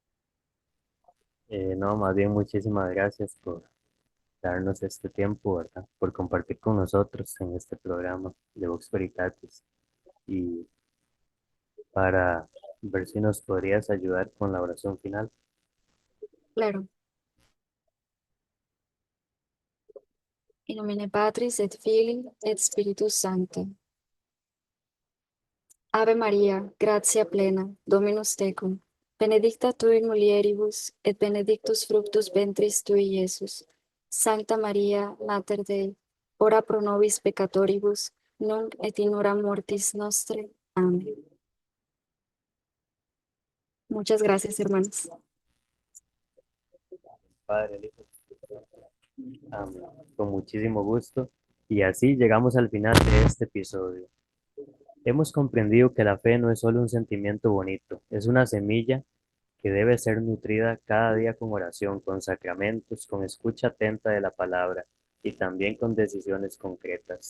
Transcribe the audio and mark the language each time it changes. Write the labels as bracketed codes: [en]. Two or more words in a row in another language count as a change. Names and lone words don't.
[es] No, más bien muchísimas gracias por darnos este tiempo, ¿verdad? Por compartir con nosotros en este programa de Vox Veritatis y para ver si nos podrías ayudar con la oración final. claro. [la] In nomine Patris et Filii et Spiritus Sancti. Ave Maria, gratia plena, Dominus tecum, benedicta tu in mulieribus, et benedictus fructus ventris tui, Iesus. Sancta Maria, Mater Dei, ora pro nobis peccatoribus, nunc et in hora mortis nostre. [es] Amén. Muchas gracias, hermanos. Padre, el Hijo, y el Espíritu Santo. Amén. Con muchísimo gusto. Y así llegamos al final de este episodio. Hemos comprendido que la fe no es solo un sentimiento bonito, es una semilla que debe ser nutrida cada día con oración, con sacramentos, con escucha atenta de la palabra y también con decisiones concretas.